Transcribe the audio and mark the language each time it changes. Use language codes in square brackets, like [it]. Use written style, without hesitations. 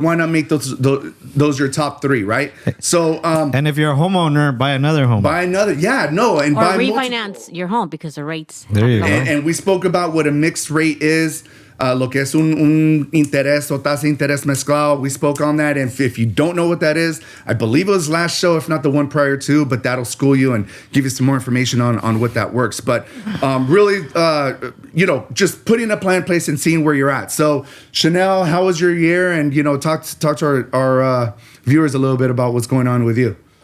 [en] Why not make those your top three, right? So, and if you're a homeowner, buy another home. And or buy refinance your home because the rates. There you go. And we spoke about what a mixed rate is. [es] Lo que es un interés o tasa de interés mezclado. [en] We spoke on that. And if you don't know what that is, I believe it was last show, if not the one prior to, but that'll school you and give you some more information on what that works. But really, just putting a plan in place and seeing where you're at. So, Chanel, how was your year? And, talk to our viewers a little bit about what's going on with you.